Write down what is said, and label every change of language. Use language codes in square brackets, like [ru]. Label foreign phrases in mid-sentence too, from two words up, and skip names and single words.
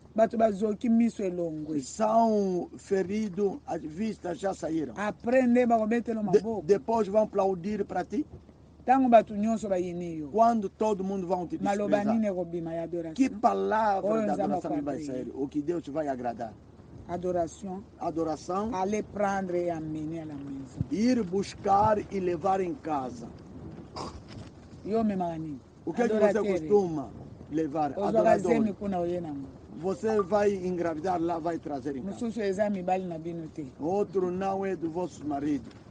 [pt] São feridos, as vistas já saíram. Depois vão aplaudir para ti. Quando todo mundo vai te desprezar. Que palavra da adoração vai sair? O que Deus vai agradar? Adoração. [fr] Aller prendre et amener à la maison. [pt] Ir buscar e levar em casa. O que é que você costuma levar? Adorador. Você vai engravidar lá, vai trazer em casa. Outro não é do vosso marido.